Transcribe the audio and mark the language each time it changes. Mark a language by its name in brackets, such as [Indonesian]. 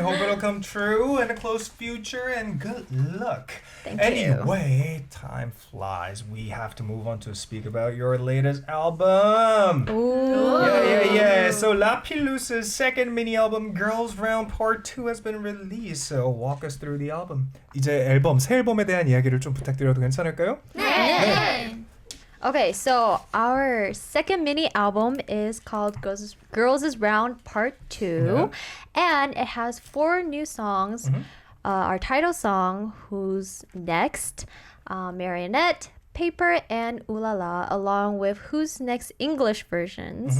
[English] Hope it'll come true in a close future, and good luck. Thank Anyway, time flies. We have to move on to speak about your latest album. Ooh. Yeah. So Lapillus's second mini album, Girls Round Part 2, has been released. So walk us through the album. [Korean] 이제 새 앨범에 대한 이야기를 좀 부탁드려도 괜찮을까요? 네. [English] Okay, so our second mini album is called Girls is Round Part 2, and it has 4 new songs. Our title song, Who's Next, Marionette, Paper, and Ooh La La, along with Who's Next English version.